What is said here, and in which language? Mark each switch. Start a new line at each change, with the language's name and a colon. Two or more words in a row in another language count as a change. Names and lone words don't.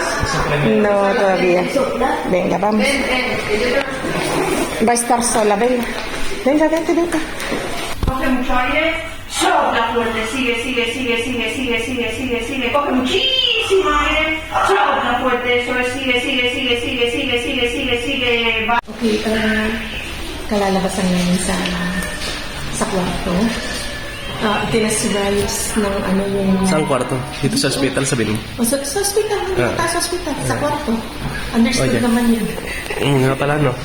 Spanish: No, todavía. Venga, vamos. Va a estar sola, venga. Venga, vete. Coge mucho aire, sopla fuerte, sigue. Coge muchísimo aire, sopla fuerte, eso es, sigue. Va.
Filipino: Okay, kalalabasan namin sa kwarto. Tinasibayos ng yung... Saan kwarto? Dito sa hospital, sabihin mo? Sa hospital, hindi sa hospital, sa kwarto. Understood naman yun. Nga pala, no?